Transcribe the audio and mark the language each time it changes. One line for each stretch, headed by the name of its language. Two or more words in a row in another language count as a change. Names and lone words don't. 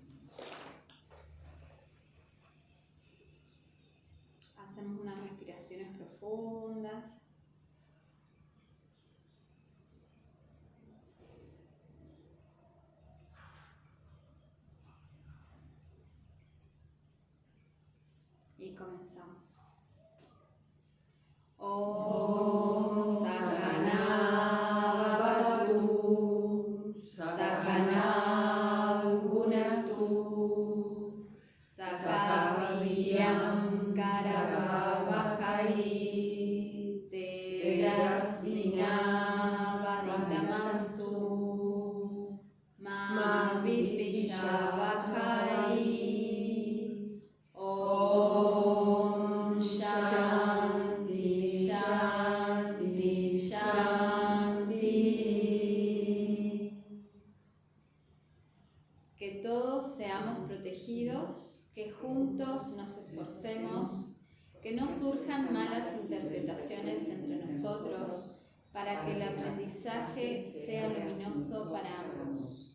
Spanish: Hacemos unas respiraciones profundas. Y comenzamos.
Sanskrit: ॐ सहना भवतु सहना भुनतु सहवीर्यम् करवावहै तेजस्विनावधीतमस्तु मा विद्विषावहै. ॐ शान्ति शान्ति शान्ति.
Spanish: Que todos seamos protegidos, que juntos nos esforcemos, que no surjan malas interpretaciones entre nosotros, para que el aprendizaje sea luminoso para ambos.